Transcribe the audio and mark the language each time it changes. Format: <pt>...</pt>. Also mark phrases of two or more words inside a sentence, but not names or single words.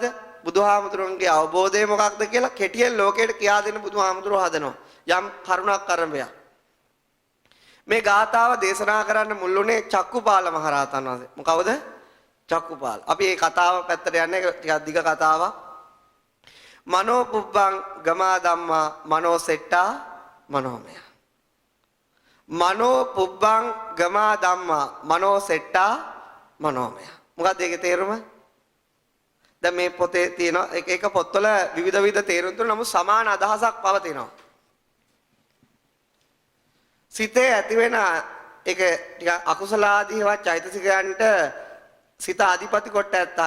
<si>බුදුහාමුදුරුවන්ගේ අවබෝධය මොකක්ද කියලා කෙටියෙන් ලෝකයට කියා දෙන්න බුදුහාමුදුරුවෝ හදනවා. යම් කරුණක් කරඹයක්. මේ ගාථාව දේශනා කරන්න මුල්ුණේ චක්කුපාල මහරහතන් වහන්සේ. මොකවද? චක්කුපාල. අපි මේ කතාව පැත්තට යන්නේ ටිකක් දිග කතාවක්.</si> <pi>මනෝ පුබ්බං ගමා ධම්මා මනෝ සෙට්ටා මනෝමය. මනෝ පුබ්බං ගමා ධම්මා මනෝ සෙට්ටා මනෝමය.</pi> <si>මොකක්ද ඒකේ තේරුම? දැන් මේ පොතේ තියෙන එක පොත්වල විවිධ තේරුම් තුන නමුත් සමාන අදහසක් පවතිනවා. සිතේ ඇති වෙන ඒක ටික අකුසල ආදීවත් චෛතසිකයන්ට සිත අධිපති කොට ඇත්තා.</si>